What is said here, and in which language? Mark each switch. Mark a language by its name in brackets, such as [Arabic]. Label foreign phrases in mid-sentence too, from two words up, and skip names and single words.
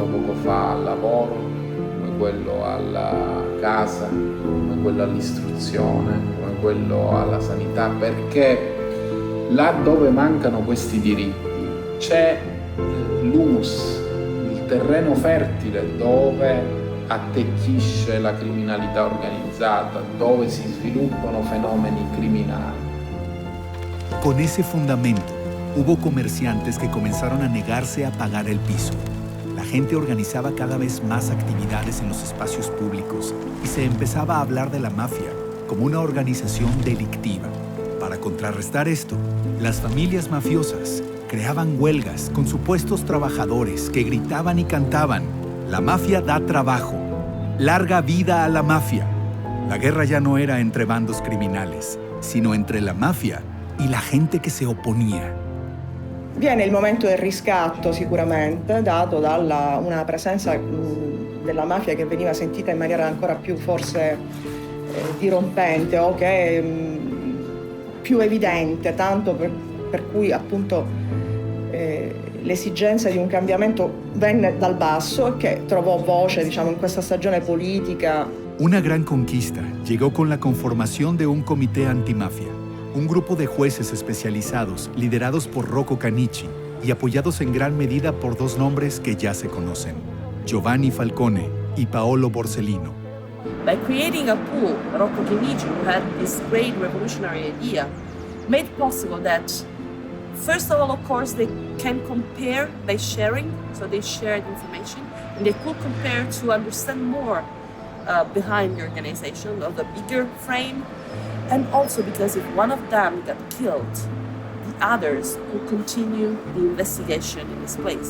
[Italian] poco fa, al lavoro, come quello alla casa, come quello all'istruzione, come quello alla sanità, perché là dove mancano questi diritti c'è l'humus, il terreno fertile dove attecchisce la criminalità organizzata, dove si sviluppano fenomeni criminali. [Spanish] Con ese fundamento, hubo comerciantes que comenzaron a negarse a pagar el piso. La gente organizaba cada vez más actividades en los espacios públicos y se empezaba a hablar de la mafia como una organización delictiva. Para contrarrestar esto, las familias mafiosas creaban huelgas con supuestos trabajadores que gritaban y cantaban: "La mafia da trabajo. Larga vida a la mafia". La guerra ya no era entre bandos criminales, sino entre la mafia y la gente [Italian] che si opponía. Viene il momento del riscatto sicuramente, dato da una presenza della mafia che veniva sentita in maniera ancora più forse dirompente o che più evidente, tanto per cui appunto l'esigenza di un cambiamento venne dal basso e che trovò voce, diciamo, in questa stagione politica. [Spanish] Una gran conquista llegó con la conformación de un comité antimafia, un grupo de jueces especializados liderados por Rocco Canici y apoyados en gran medida por dos nombres que ya se conocen: Giovanni Falcone y Paolo Borsellino. [English] By creating a pool, Rocco Canici, who had this great revolutionary idea, made possible that, first of all, of course, they can compare by sharing, so they shared information, and they could compare to understand more behind the organization, of the bigger frame, and also because if one of them got killed, the others could continue the investigation in this place.